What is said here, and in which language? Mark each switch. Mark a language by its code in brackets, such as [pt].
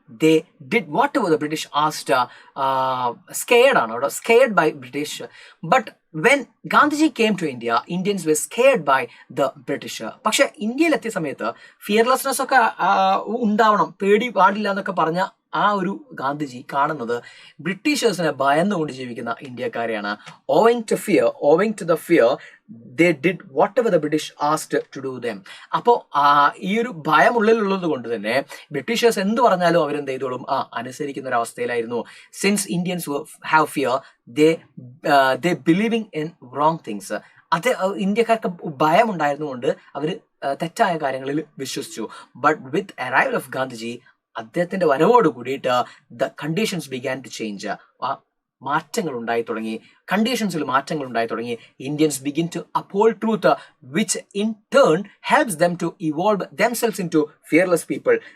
[en] They did whatever the British asked. Scared by British. But when Gandhiji came to India, Indians were scared by the British. [ml] പക്ഷെ ഇന്ത്യയിലെത്തിയ സമയത്ത് fearlessness ഒക്കെ ഉണ്ടാവണം, പേടി പാടില്ല എന്നൊക്കെ പറഞ്ഞ ആ ഒരു ഗാന്ധിജി കാണുന്നത് ബ്രിട്ടീഷേഴ്സിനെ ഭയന്നുകൊണ്ട് ജീവിക്കുന്ന ഇന്ത്യക്കാരെയാണ്. [en] Owing to the fear they did whatever the British asked to do them. [ml] അപ്പോൾ ഈ ഒരു ഭയം ഉള്ളിലുള്ളത് കൊണ്ട് തന്നെ ബ്രിട്ടീഷേഴ്സ് എന്ത് പറഞ്ഞാലും അവരെന്ത് ചെയ്തോളും, അനുസരിക്കുന്ന ഒരു അവസ്ഥയിലായിരുന്നു. [en] Since Indians have fear, they believing in wrong things. [ml] അത് ഇന്ത്യക്കാർക്ക് ഭയം ഉണ്ടായിരുന്നുകൊണ്ട് അവർ തെറ്റായ കാര്യങ്ങളിൽ വിശ്വസിച്ചു. [en] but with arrival of Gandhiji, [ml] അദ്ദേഹത്തിന്റെ വരവോട് കൂടിയിട്ട് [en] The conditions began to change. [ml] മാറ്റങ്ങൾ ഉണ്ടായി തുടങ്ങി, കണ്ടീഷൻസിൽ മാറ്റങ്ങൾ ഉണ്ടായി തുടങ്ങി. [en] Indians begin to uphold truth, which in turn helps them to evolve themselves into fearless people.